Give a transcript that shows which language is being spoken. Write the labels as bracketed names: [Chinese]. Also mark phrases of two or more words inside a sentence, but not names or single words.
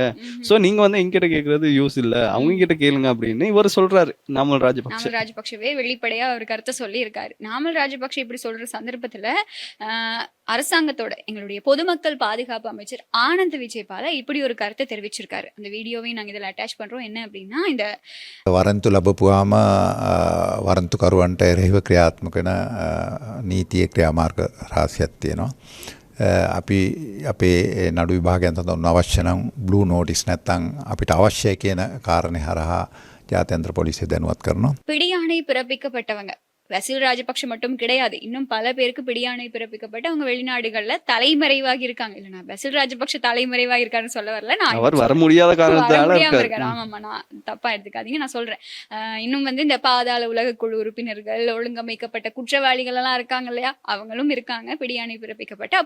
[Tamil] சோ நீங்க வந்து எங்கிட்ட கேக்குறது யூஸ் இல்ல, அவங்க கிட்ட கேளுங்க அப்படின்னு இவர் சொல்றாரு. நாமல் ராஜபக்ஷவே வெளிப்படையா அவர் கருத்தை சொல்லி இருக்காரு. நாமல் ராஜபக்ஷ இப்படி சொல்ற சந்தர்ப்பத்துல அரசாங்கத்தோட எங்களுடைய பொதுமக்கள் பாதுகாப்பு அமைச்சர் ஆனந்த் விஜயபால இப்படி ஒரு கருத்தை தெரிவிச்சிருக்காரு. அந்த வீடியோவையும் நாங்க இதுல அட்டாச் பண்றோம். என்ன அப்படின்னா, இந்த [Sinhala] වරන්තු ලබපුවාම වරන්තුකරුවන්ට එරෙහිව ක්‍රියාත්මක වෙන නීතිය ක්‍රියාමාර්ග රාශියක් තියෙනවා. අපි අපේ නඩු විභාගයන් තඳ අවශ්‍ය නම් [English] blue notice [Sinhala] නැත්තම් අපිට අවශ්‍යයි කියන කාරණේ හරහා ජාත්‍යන්තර පොලිසිය දැනුවත් කරනවා. [Tamil] பிடியாணை பிறப்பிக்கப்பட்டவங்க பசில் ராஜபக்ஷ மட்டும் கிடையாது, இன்னும் பல பேருக்கு பிடியாணை பிறப்பிக்கப்பட்டு அவங்க வெளிநாடுகள்ல தலைமறைவாகி இருக்காங்க. இல்ல, நான் பசில் ராஜபக்ஷ தலைமறைவாகி இருக்காருன்னு சொல்ல வரல, நான் அவர் வர முடியாத காரணத்தால இருக்காரு. ஆமாமா, நான் தப்பா எடுத்துக்காதீங்க, நான் சொல்றேன். இன்னும் வந்து இந்த பாதாள உலக குழு உறுப்பினர்கள், ஒழுங்கமைக்கப்பட்ட குற்றவாளிகள் எல்லாம் இருக்காங்க இல்லையா, அவங்களும் இருக்காங்க பிடியாணை பிறப்பிக்கப்பட்டு.